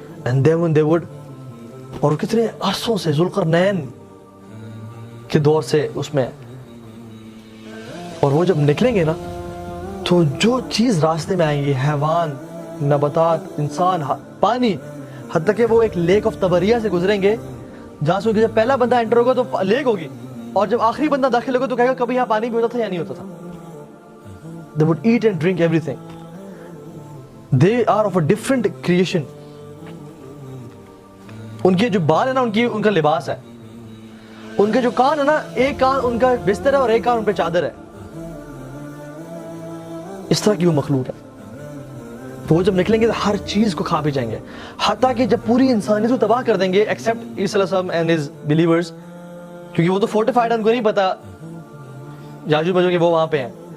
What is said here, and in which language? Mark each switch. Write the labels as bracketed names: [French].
[English] and then when they would، [Urdu] اور کتنے عرصوں سے ذوالقرنین کے دور سے اس میں، اور وہ جب نکلیں گے نا تو جو چیز راستے میں آئیں گی، حیوان، نباتات، انسان، پانی، حتیٰ کہ وہ ایک لیک آف تبریہ سے گزریں گے جہاں سے جب پہلا بندہ انٹر ہوگا تو لیک ہوگی، اور جب آخری بندہ داخل ہوگا تو کہے گا کبھی یہاں پانی بھی ہوتا تھا یا نہیں ہوتا تھا. [English] They would eat and drink everything. They are of a different creation. [Urdu] ان کے جو بال ہے نا ان کا لباس ہے، ان کے جو کان ہے نا، ایک کان ان کا بستر ہے اور ایک کان ان پہ چادر ہے. اس طرح کی وہ مخلوق ہے. وہ جب نکلیں گے تو ہر چیز کو کھا بھی جائیں گے، حتیٰ کہ جب پوری انسانیت کو تباہ کر دیں گے ایکسیپٹ عیسیٰ علیہ السلام [English] and his believers, [Urdu] کیونکہ وہ تو فورٹیفائڈ، ان کو نہیں پتا یاجوج ماجوج کہ وہ وہاں پہ ہیں.